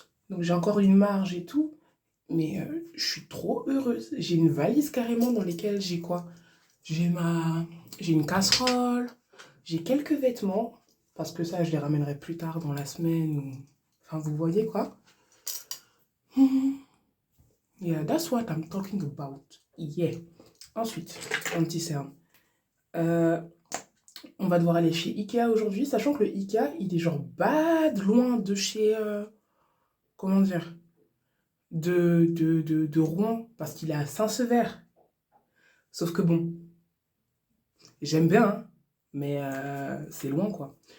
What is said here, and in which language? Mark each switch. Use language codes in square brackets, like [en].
[fr] Donc j'ai encore une marge et tout. Mais je suis trop heureuse. J'ai une valise carrément dans laquelle j'ai quoi? J'ai ma... J'ai une casserole, j'ai quelques vêtements, parce que ça je les ramènerai plus tard dans la semaine. Enfin, vous voyez quoi? [en] Yeah, that's what I'm talking about. [fr] Yeah. Ensuite, anti-cerne. On va devoir aller chez Ikea aujourd'hui, sachant que le Ikea, il est genre bad loin de chez... comment dire? De Rouen, parce qu'il est à Saint-Sever. Sauf que bon, j'aime bien, hein, mais c'est loin, quoi.